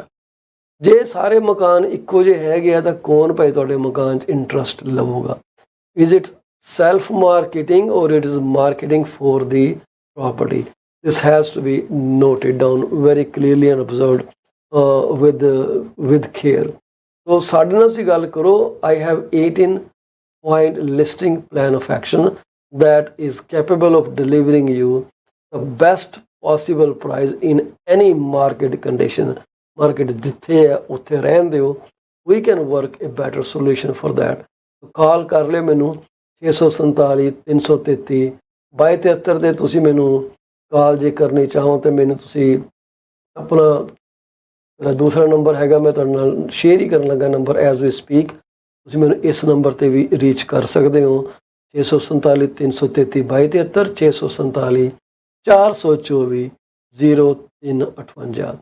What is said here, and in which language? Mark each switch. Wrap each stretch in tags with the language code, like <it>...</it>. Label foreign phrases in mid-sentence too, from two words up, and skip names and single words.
<pa>ਜੇ ਸਾਰੇ ਮਕਾਨ ਇੱਕੋ ਜਿਹੇ ਹੈਗੇ ਆ ਤਾਂ ਕੌਣ ਭਾਈ ਤੁਹਾਡੇ ਮਕਾਨ 'ਚ ਇੰਟਰਸਟ ਲਵੇਗਾ?</pa> <en>is it self marketing or it is marketing for the property? this has to be noted down very clearly and observed with care.</en> <pa>ਸੋ ਸਾਡੇ ਨਾਲ ਤੁਸੀਂ ਗੱਲ ਕਰੋ।</pa> <en>I have 18 point listing plan of action that is capable of delivering you the best possible price in any market condition।</en> <pa>market ਜਿੱਥੇ ਹੈ ਉੱਥੇ ਰਹਿੰਦੇ ਹੋ,</pa> <en>we can work a better solution for that।</en> <pa>ਕਾਲ ਕਰ ਲਿਓ ਮੈਨੂੰ 647 333 2273 ਤੇ ਤੁਸੀਂ ਮੈਨੂੰ ਕਾਲ ਜੇ ਕਰਨੀ ਚਾਹੋ ਤੇ ਮੈਨੂੰ ਤੁਸੀਂ ਆਪਣਾ ਮੇਰਾ ਦੂਸਰਾ ਨੰਬਰ ਹੈਗਾ, ਮੈਂ ਤੁਹਾਡੇ ਨਾਲ ਸ਼ੇਅਰ ਹੀ ਕਰਨ ਲੱਗਾ ਨੰਬਰ</pa> <en>as we speak.</en> <pa>ਤੁਸੀਂ ਮੈਨੂੰ ਇਸ ਨੰਬਰ 'ਤੇ ਵੀ ਰੀਚ ਕਰ ਸਕਦੇ ਹੋ 647 333 2273 647 424 0358।</pa>